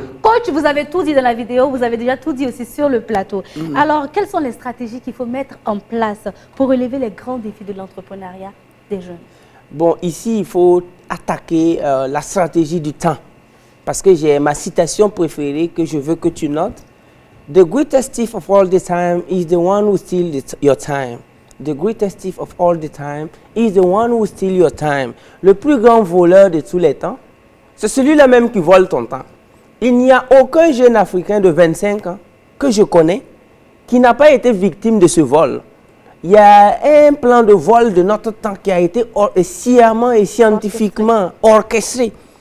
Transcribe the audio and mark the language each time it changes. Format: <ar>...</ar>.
<fr>Coach, vous avez tout dit dans la vidéo, vous avez déjà tout dit aussi sur le plateau. Alors, quelles sont les stratégies qu'il faut mettre en place pour relever les grands défis de l'entrepreneuriat des jeunes? Bon, ici, il faut attaquer la stratégie du temps. Parce que j'ai ma citation préférée que je veux que tu notes.</fr> <en>The greatest thief of all the time is the one who steals your time. The greatest thief of all the time is the one who steals your time.</en> <fr>Le plus grand voleur de tous les temps, c'est celui-là même qui vole ton temps. Il n'y a aucun jeune Africain de 25 ans que je connais qui n'a pas été victime de ce vol. Il y a un plan de vol de notre temps qui a été sciemment et scientifiquement orchestré.</fr>